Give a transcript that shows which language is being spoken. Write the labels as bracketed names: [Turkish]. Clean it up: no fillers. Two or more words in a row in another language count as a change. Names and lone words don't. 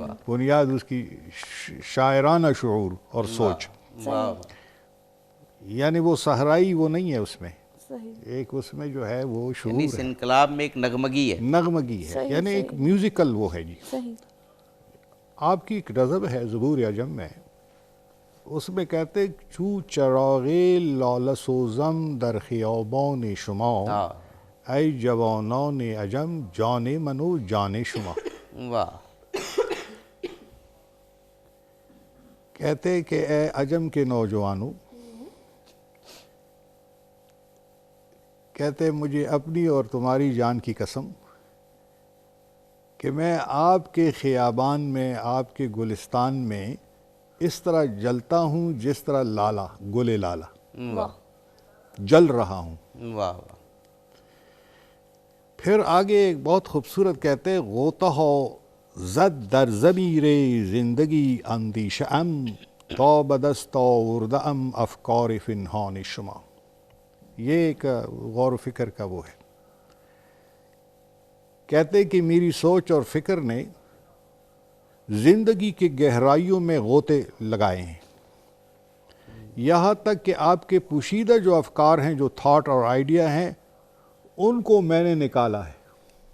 [Urdu] بنیاد اس کی شاعرانہ شعور اور سوچ, یعنی وہ صحرائی وہ نہیں ہے اس میں, ایک اس میں جو ہے وہ شعور اس انقلاب میں ایک نغمگی ہے, یعنی ایک میوزیکل وہ ہے. جی صحیح. آپ کی ایک نظم ہے زبور عجم میں, اس میں کہتے [Persian] چو چراغ لاله سوزم در خیابان شما, ای جوانان عجم جان من و جان شما. [Urdu] کہتے کہ اے عجم کے نوجوانوں, کہتے مجھے اپنی اور تمہاری جان کی قسم کہ میں آپ کے خیابان میں, آپ کے گلستان میں اس طرح جلتا ہوں جس طرح لالا, گل لالا جل رہا ہوں. پھر آگے ایک بہت خوبصورت کہتے [Persian] غوطہ ہو زد در ضمیر زندگی اندیشه ام تا به دست آورده ام افکار پنهان شما. [Urdu] یہ ایک غور و فکر کا وہ ہے. کہتے کہ میری سوچ اور فکر نے زندگی کی گہرائیوں میں غوطے لگائے ہیں, یہاں تک کہ آپ کے پوشیدہ جو افکار ہیں, جو تھاٹ اور آئیڈیا ہیں, ان کو میں نے نکالا ہے.